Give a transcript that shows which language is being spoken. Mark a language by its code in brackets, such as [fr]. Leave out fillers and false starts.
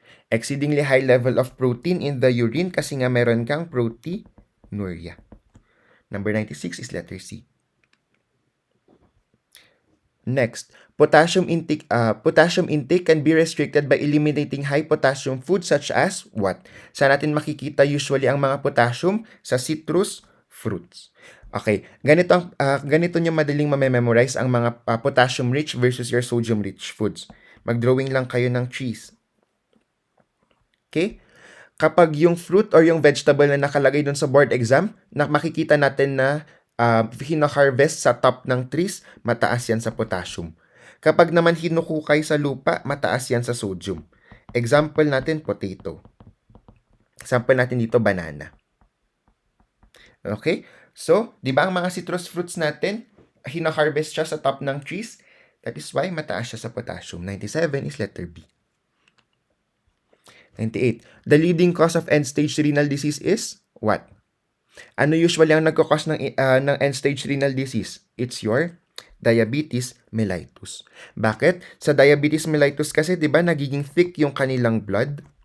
[en] Exceedingly high level of protein in the urine [tl] kasi nga meron kang proteinuria. [en] Number 96 is letter C. Next, potassium intake can be restricted by eliminating high potassium foods such as what? [tl] Saan natin makikita usually ang mga potassium? Sa citrus fruits. Okay, ganito nyo madaling mamemorize ang mga potassium-rich [en] versus your sodium-rich foods. [tl] Mag-drawing lang kayo ng cheese. Okay? Kapag yung fruit or yung vegetable na nakalagay dun sa board exam, makikita natin na hina-harvest sa top ng trees, mataas yan sa potassium. Kapag naman hinukukay sa lupa, mataas yan sa sodium. Example natin, potato. Example natin dito, banana. Okay? So, di ba ang mga citrus fruits natin, hina-harvest siya sa top ng trees? [en] That is why [tl] mataas siya sa potassium. [en] 97 is letter B. 98. The leading cause of end-stage renal disease is what? [tl] Ano usually ang nagkakos ng end-stage renal disease? [en] It's your diabetes mellitus. Bakit? [tl] Sa diabetes mellitus kasi, di ba, nagiging thick yung kanilang blood?